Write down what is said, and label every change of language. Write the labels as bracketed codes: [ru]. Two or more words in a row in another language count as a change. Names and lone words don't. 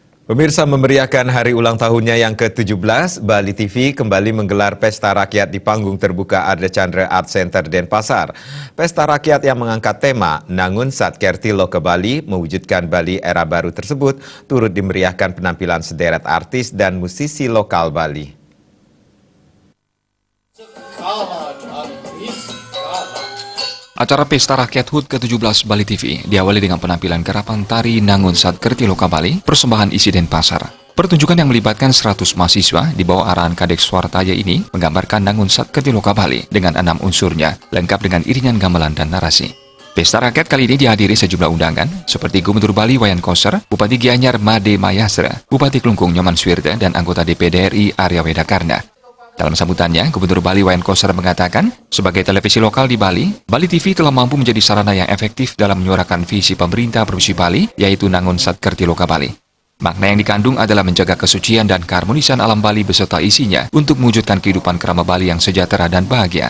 [id] Pemirsa, memeriahkan hari ulang tahunnya yang ke-17, Bali TV kembali menggelar Pesta Rakyat di panggung terbuka Arda Chandra Art Center Denpasar. Pesta rakyat yang mengangkat tema Nangun Satkerti Loka Bali mewujudkan Bali era baru tersebut turut dimeriahkan penampilan sederet artis dan musisi lokal Bali. Acara Pesta Rakyat HUT ke-17 Bali TV diawali dengan penampilan garapan tari Nangun Satkerti Loka Bali, persembahan isi Denpasar. Pertunjukan yang melibatkan 100 mahasiswa di bawah arahan Kadek Swartaya ini menggambarkan Nangun Satkerti Loka Bali dengan 6 unsurnya, lengkap dengan iringan gamelan dan narasi. Pesta Rakyat kali ini dihadiri sejumlah undangan, seperti Gubernur Bali Wayan Koster, Bupati Gianyar Made Mayasra, Bupati Klungkung Nyoman Swirde, dan anggota DPD RI Arya Wedakarna. Dalam sambutannya, Gubernur Bali Wayan Koster mengatakan, sebagai televisi lokal di Bali, Bali TV telah mampu menjadi sarana yang efektif dalam menyuarakan visi pemerintah Provinsi Bali, yaitu Nangun Satkerti Loka Bali. Makna yang dikandung adalah menjaga kesucian dan keharmonisan alam Bali beserta isinya untuk mewujudkan kehidupan krama Bali yang sejahtera dan bahagia.